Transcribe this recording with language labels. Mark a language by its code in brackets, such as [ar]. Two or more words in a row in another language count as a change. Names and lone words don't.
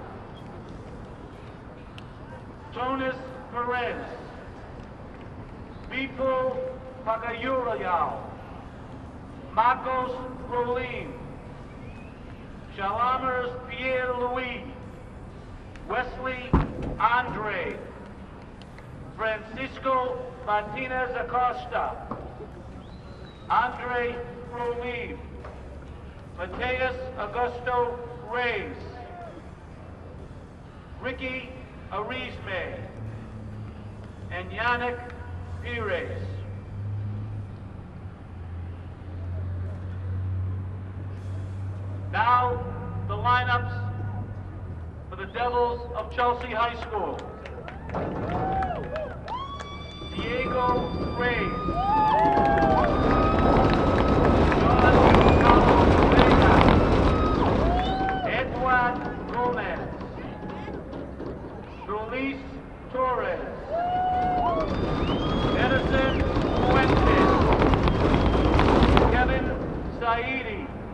[en] Jonas Perez, Bipul Pagayurayal, Marcos Rolin, Shalamers Pierre-Louis, Wesley Andre, Francisco Martinez Acosta, Andre Rolin, Mateus Augusto Reyes, Ricky Arizme, and Yannick Pires. Now, the lineups for the Devils of Chelsea High School. Diego Reyes, John Carlos Vega, Edward Gomez, Luis Torres, Edison Fuentes, Kevin Saidi,